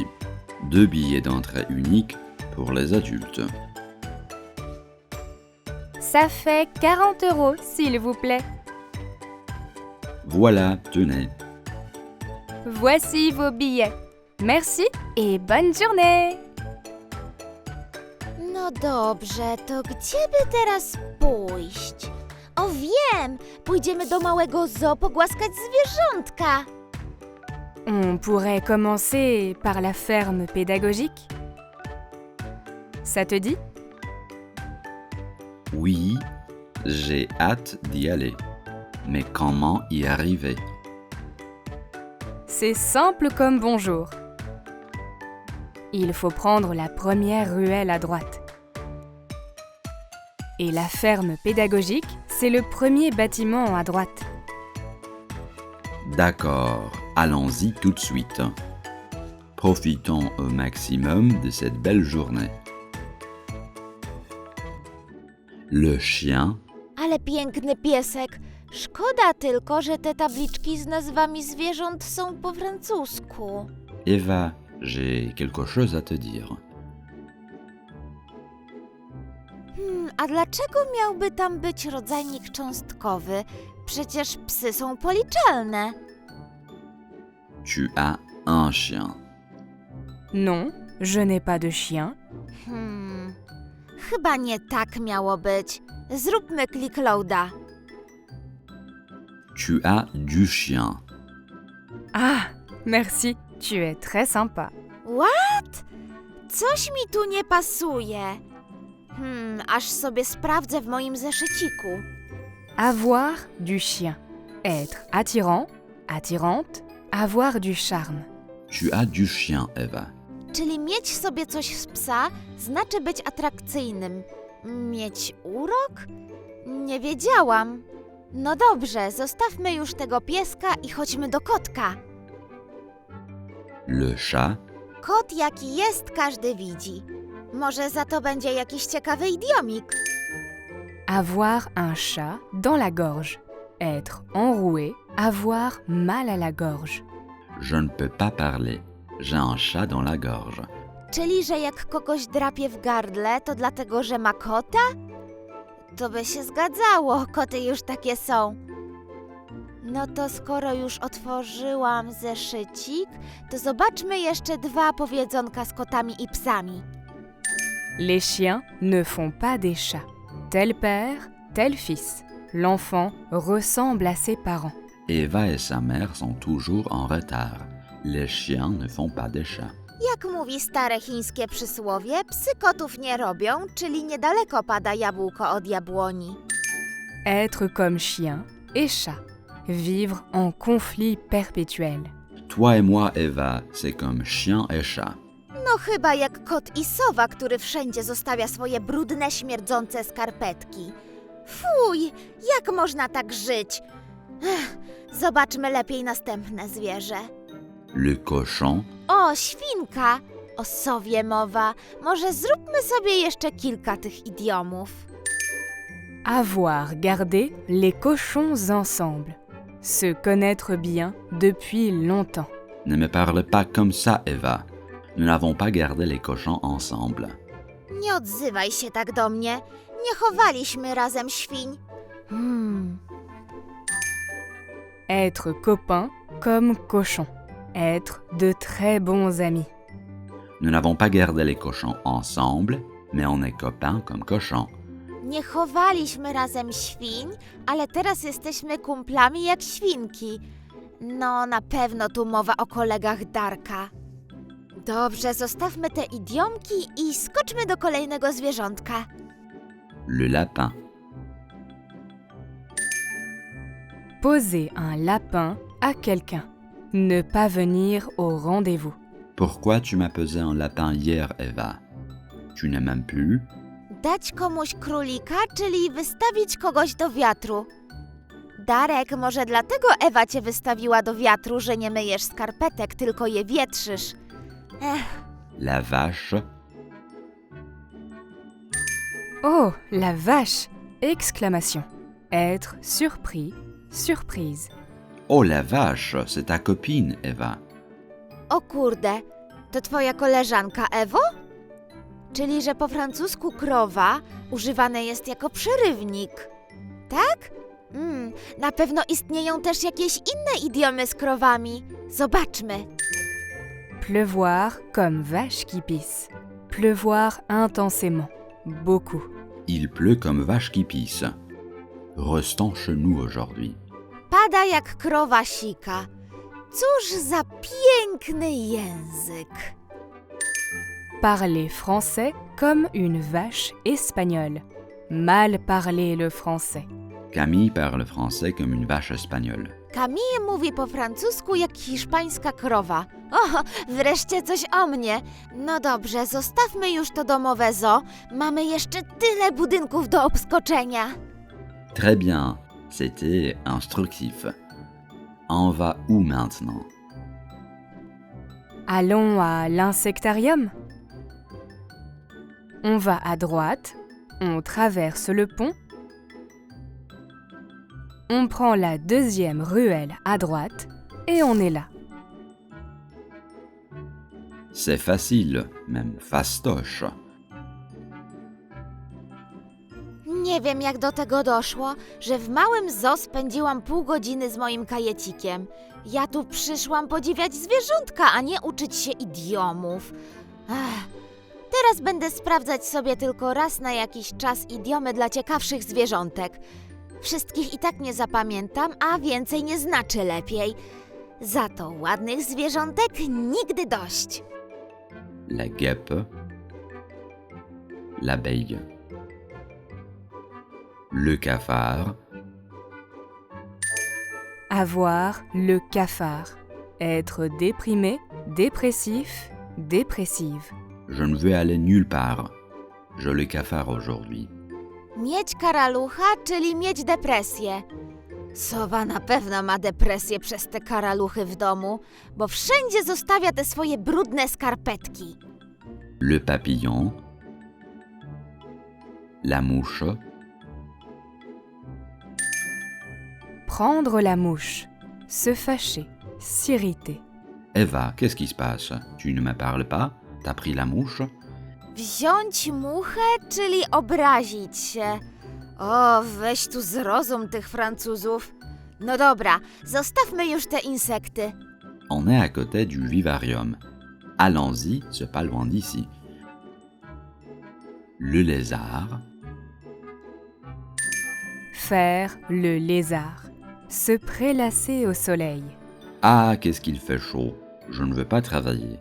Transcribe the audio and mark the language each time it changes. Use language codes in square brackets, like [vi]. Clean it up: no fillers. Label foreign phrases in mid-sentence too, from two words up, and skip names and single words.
[fr] 2 billets d'entrée uniques pour les adultes. Ça fait 40 €, s'il vous plaît. Voilà, tenez. Voici vos billets. Merci et bonne journée. [pl] No dobrze, to gdzie by teraz pójść? O wiem, pójdziemy do małego zoo pogłaskać zwierzątka. [fr] On pourrait commencer par la ferme pédagogique. Ça te dit? Oui, j'ai hâte d'y aller. Mais comment y arriver? C'est simple comme bonjour. Il faut prendre la première ruelle à droite. Et la ferme pédagogique, c'est le premier bâtiment à droite. D'accord, allons-y tout de suite. Profitons au maximum de cette belle journée. Le chien, [pl] Ale piękny piesek. Szkoda tylko, że te tabliczki z nazwami zwierząt są po francusku. [fr] Eva, j'ai quelque chose à te dire. [pl] A dlaczego miałby tam być rodzajnik cząstkowy? Przecież psy są policzalne. [fr] Tu as un chien. Non, je n'ai pas de chien. [pl] Chyba nie tak miało być. Zróbmy click loada. [fr] Tu as du chien. Ah, merci, tu es très sympa. [pl] What? Coś mi tu nie pasuje. Aż sobie sprawdzę w moim zeszyciku. [fr] Avoir du chien. Être attirant, attirante, avoir du charme. Tu as du chien, Eva. [pl] Czyli mieć sobie coś z psa znaczy być atrakcyjnym. Mieć urok? Nie wiedziałam. No dobrze, zostawmy już tego pieska i chodźmy do kotka. [fr] Le chat, [pl] Kot jaki jest, każdy widzi. Może za to będzie jakiś ciekawy idiomik. [fr] Avoir un chat dans la gorge. Être enroué, avoir mal à la gorge. je ne peux pas parler. J'ai un chat dans la gorge. [pl] Czyli, że jak kogoś drapie w gardle, to dlatego, że ma kota? To by się zgadzało, koty już takie są. No to skoro już otworzyłam zeszycik, to zobaczmy jeszcze 2 powiedzonka z kotami i psami. [fr] Les chiens ne font pas des chats. Tel père, tel fils. L'enfant ressemble à ses parents. Eva et sa mère sont toujours en retard. Les chiens ne font pas des chats. [pl] Jak mówi stare chińskie przysłowie, psy kotów nie robią, czyli niedaleko pada jabłko od jabłoni. [fr] Être comme chien et chat. Vivre en conflit perpétuel. Toi et moi, Eva, c'est comme chien et chat. [pl] No chyba jak kot i sowa, który wszędzie zostawia swoje brudne, śmierdzące skarpetki. Fuj, jak można tak żyć? Zobaczmy lepiej następne zwierzę. [fr] Le cochon, [pl] O, świnka! O sowie mowa. Może zróbmy sobie jeszcze kilka tych idiomów. [fr] Avoir gardé les cochons ensemble. Se connaître bien depuis longtemps. Ne me parle pas comme ça, Eva. Nous n'avons pas gardé les cochons ensemble. [pl] Nie odzywaj się tak do mnie. Nie chowaliśmy razem świń. [fr] Être copain comme cochon. Être de très bons amis. Nous n'avons pas gardé les cochons ensemble, mais on est copains comme cochons. [pl] Nie chowaliśmy razem świń, ale teraz jesteśmy kumplami jak świnki. No, na pewno tu mowa o kolegach Darka. Dobrze, zostawmy te idiomki i skoczmy do kolejnego zwierzątka. [fr] Le lapin. Poser un lapin à quelqu'un. Ne pas venir au rendez-vous. Pourquoi tu m'as pesé un lapin hier, Eva? Tu ne m'aimes plus? [pl] Dać komuś królika, czyli wystawić kogoś do wiatru. Darek, może dlatego Ewa cię wystawiła do wiatru, że nie myjesz skarpetek, tylko je wietrzysz. [fr] La vache. Oh, la vache! Exclamation. Être surpris, surprise. Oh la vache, c'est ta copine, Eva. [pl] O kurde, to twoja koleżanka Ewo? Czyli, że po francusku krowa używane jest jako przerywnik. Tak? Na pewno istnieją też jakieś inne idiomy z krowami. Zobaczmy. [fr] Pleuvoir comme vache qui pisse. Pleuvoir intensément. Beaucoup. Il pleut comme vache qui pisse. Restons chez nous aujourd'hui. [pl] Pada jak krowa sika. Cóż za piękny język. [fr] Parler français comme une vache espagnole. Mal parler le français. Camille parle français comme une vache espagnole. [pl] Camille mówi po francusku jak hiszpańska krowa. O, wreszcie coś o mnie. No dobrze, zostawmy już to domowe zoo. Mamy jeszcze tyle budynków do obskoczenia. [fr] Très bien, c'était instructif. On va où maintenant? Allons à l'insectarium. On va à droite, on traverse le pont, on prend la deuxième ruelle à droite et on est là. C'est facile, même fastoche. [pl] Nie wiem, jak do tego doszło, że w małym zoo spędziłam pół godziny z moim kajecikiem. Ja tu przyszłam podziwiać zwierzątka, a nie uczyć się idiomów. Teraz będę sprawdzać sobie tylko raz na jakiś czas idiomy dla ciekawszych zwierzątek. Wszystkich i tak nie zapamiętam, a więcej nie znaczy lepiej. Za to ładnych zwierzątek nigdy dość. [fr] La guêpe. L'abeille. Le cafard. Avoir le cafard. Être déprimé, dépressif, dépressive. Je ne veux aller nulle part. J'ai le cafard aujourd'hui. [pl] Mieć karalucha, czyli mieć depresję. Sowa na pewno ma depresję przez te karaluchy w domu, bo wszędzie zostawia te swoje brudne skarpetki. [fr] Le papillon. La mouche. Prendre la mouche. Se fâcher, s'irriter. Eva, qu'est-ce qui se passe? Tu ne me parles pas? T'as pris la mouche? [pl] Wziąć muchę, czyli obrazić się. O, weź tu zrozum tych Francuzów. No dobra, zostawmy już te insekty. [fr] On est à côté du vivarium. Allons-y, c'est pas loin d'ici. Le lézard. Faire le lézard. Se prélasser au soleil. Ah, qu'est-ce qu'il fait chaud. Je ne veux pas travailler.